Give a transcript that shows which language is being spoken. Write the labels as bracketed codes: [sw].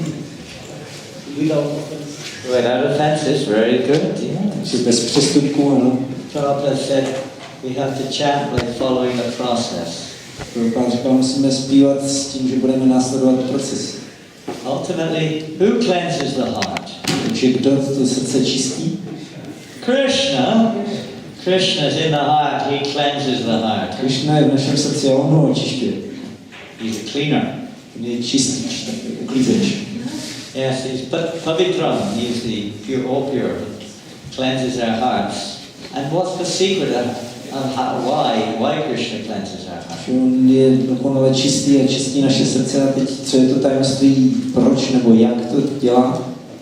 [en] Without offenses, very good. Yeah. [cs] Bez přestupků, ano. [en] Prabhupada said we have to chant by following the process. [cs] Prabhupada říkal, musíme zpívat s tím, že budeme následovat proces. [en] Ultimately, who cleanses the heart? [cs] Takže kdo to srdce čistí? [en] Krishna. Krishna is in the heart. He cleanses the heart. [cs] Krishna je v našem srdci a on ho očišťuje. [en] He's a cleaner. [cs] On je čistič, uklízeč. [en] Yes, he's pavitram. He's the pure, all pure. Cleanses our hearts. And what's the secret of why Krishna cleanses our hearts? [cs] On je dokonale čistý a čistí naše srdce. A teď, co je to tajemství, proč nebo jak to dělá?